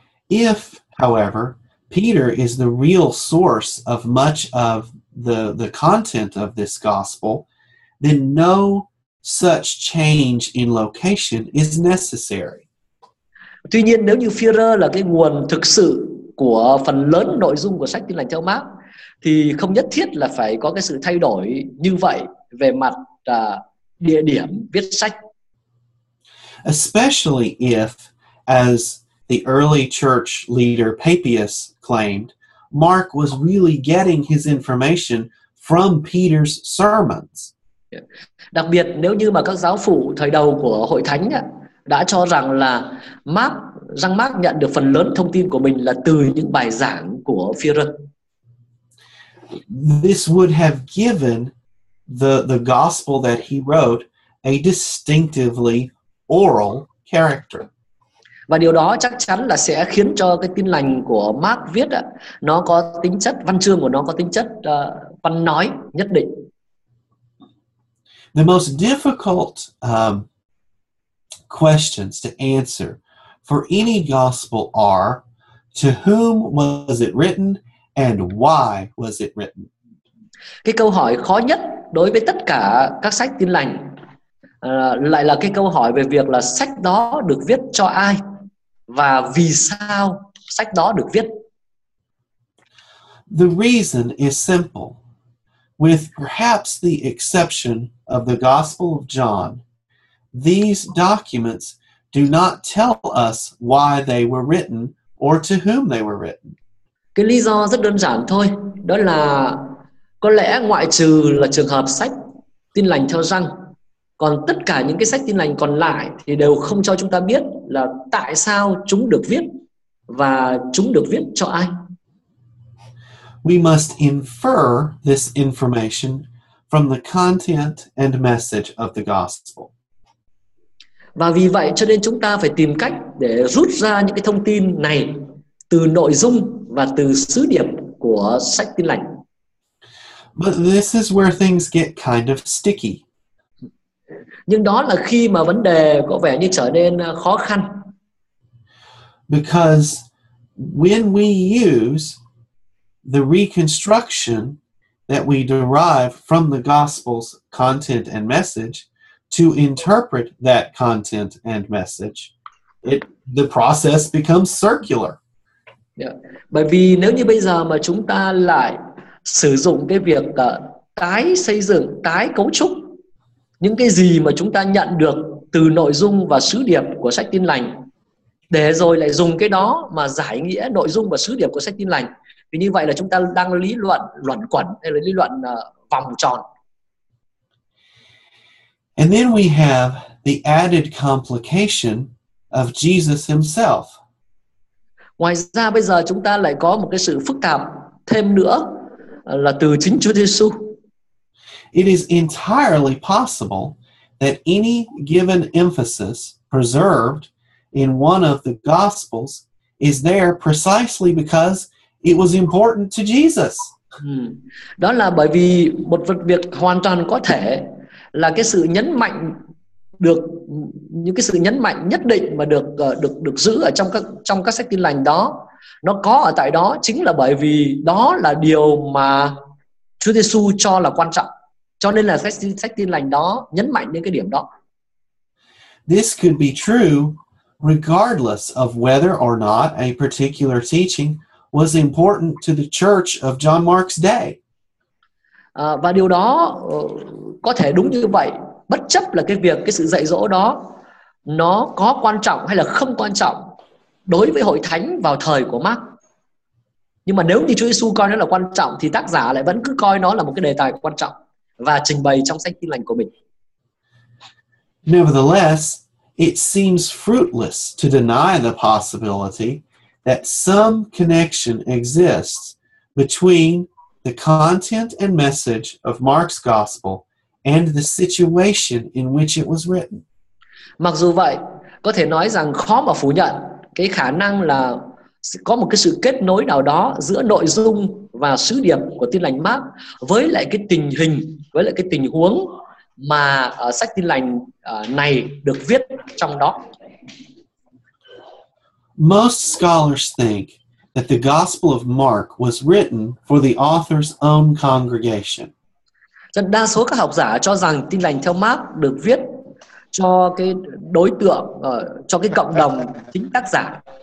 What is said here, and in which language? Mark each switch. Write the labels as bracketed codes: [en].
[en] If, however, Peter is the real source of much of the content of this gospel, then no such change in location is necessary. [vi] Tuy nhiên, nếu như Führer là cái nguồn thực sự của phần lớn nội dung của sách Tin Lành theo Mark, thì không nhất thiết là phải có cái sự thay đổi như vậy về mặt địa điểm viết sách. [en] Especially if, as the early church leader Papias claimed, Mark was really getting his information from Peter's sermons. [vi] Đặc biệt nếu như mà các giáo phụ thời đầu của hội thánh đã cho rằng là Jean Mark nhận được phần lớn thông tin của mình là từ những bài giảng của Führer. [en] This would have given the gospel that he wrote a distinctively oral character. [vi] Và điều đó chắc chắn là sẽ khiến cho cái Tin Lành của Mark viết nó có tính chất, văn chương của nó có tính chất văn nói nhất định. [en] The most difficult questions to answer for any gospel are: to whom was it written and why was it written? [vi] Cái câu hỏi khó nhất đối với tất cả các sách Tin Lành lại là cái câu hỏi về việc là sách đó được viết cho ai và vì sao sách đó được viết. [en] The reason is simple. With perhaps the exception of the Gospel of John, these documents do not tell us why they were written or to whom they were written. [vi] Cái lý do rất đơn giản thôi, đó là có lẽ ngoại trừ là trường hợp sách Tin lành theo Răng, còn tất cả những cái sách Tin lành còn lại thì đều không cho chúng ta biết là tại sao chúng được viết và chúng được viết cho ai. [en] We must infer this information from the content and message of the gospel. [vi] Và vì vậy cho nên chúng ta phải tìm cách để rút ra những cái thông tin này từ nội dung và từ sứ điệp của sách Tin lành. [en] But this is where things get kind of sticky. [vi] Nhưng đó là khi mà vấn đề có vẻ như trở nên khó khăn. [en] Because when we use the reconstruction that we derive from the gospel's content and message to interpret that content and message, the process becomes circular. Yeah. [vi] Bởi vì nếu như bây giờ mà chúng ta lại sử dụng cái việc tái xây dựng, tái cấu trúc những cái gì mà chúng ta nhận được từ nội dung và sứ điệp của sách Tin lành, để rồi lại dùng cái đó mà giải nghĩa nội dung và sứ điệp của sách Tin lành, thì như vậy là chúng ta đang lý luận luẩn quẩn hay là lý luận vòng tròn. [en] And then we have the added complication of Jesus himself. [vi] Ngoài ra bây giờ chúng ta lại có một cái sự phức tạp thêm nữa là từ chính Chúa Giêsu. [en] It is entirely possible that any given emphasis preserved in one of the Gospels is there precisely because it was important to Jesus. [vi] Đó là bởi vì một việc hoàn toàn có thể là cái sự nhấn mạnh được những cái sự nhấn mạnh nhất định mà được giữ ở trong các sách Tin lành đó, nó có ở tại đó chính là bởi vì đó là điều mà Chúa Giêsu cho là quan trọng. Cho nên là sách Tin lành đó nhấn mạnh đến cái điểm đó. [en] This could be true regardless of whether or not a particular teaching was important to the church of John Mark's day. [vi] Và điều đó có thể đúng như vậy, bất chấp là cái sự dạy dỗ đó nó có quan trọng hay là không quan trọng đối với hội thánh vào thời của Mark. Nhưng mà nếu như Chúa Giêsu coi nó là quan trọng thì tác giả lại vẫn cứ coi nó là một cái đề tài quan trọng và trình bày trong sách Tin lành của mình. [en] Nevertheless, it seems fruitless to deny the possibility that some connection exists between the content and message of Mark's gospel and the situation in which it was written. [vi] Mặc dù vậy, có thể nói rằng khó mà phủ nhận cái khả năng là có một cái sự kết nối nào đó giữa nội dung và sứ điệp của Tin lành Mark với lại cái tình hình, với lại cái tình huống mà sách Tin lành này được viết trong đó. [en] Most scholars think that the Gospel of Mark was written for the author's own congregation. [vi] Đa số các học giả cho rằng Tin lành theo Mark được viết cho cái đối tượng, cho cái cộng đồng chính tác giả.